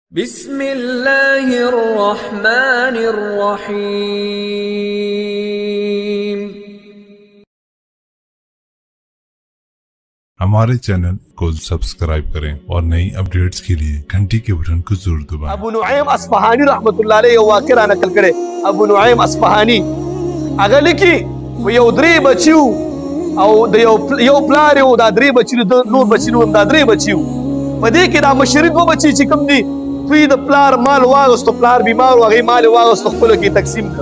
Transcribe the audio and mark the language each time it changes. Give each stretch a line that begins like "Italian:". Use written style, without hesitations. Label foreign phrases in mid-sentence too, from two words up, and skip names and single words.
Arabic: بسم الله الرحمن الرحيم।
Hindi: हमारे चैनल को सब्सक्राइब करें और नई अपडेट्स के लिए घंटी के बटन को जरूर दबाएं।
Pashto: ابو نعیم اصفهانی رحمت الله علیه یو واقعه را نقل کړي. ابو نعیم اصفهانی هغه لیکي یو درې بچیو او د یو پلار یو دا درې بچیو د نور بچیو دا درې بچیو په دې کې دا مشري دوه بچي چې کوم دي دوی د پلار مال واغستو، پلار بیمار و هغې مال واغستو خپلو کې تقسیم کړه.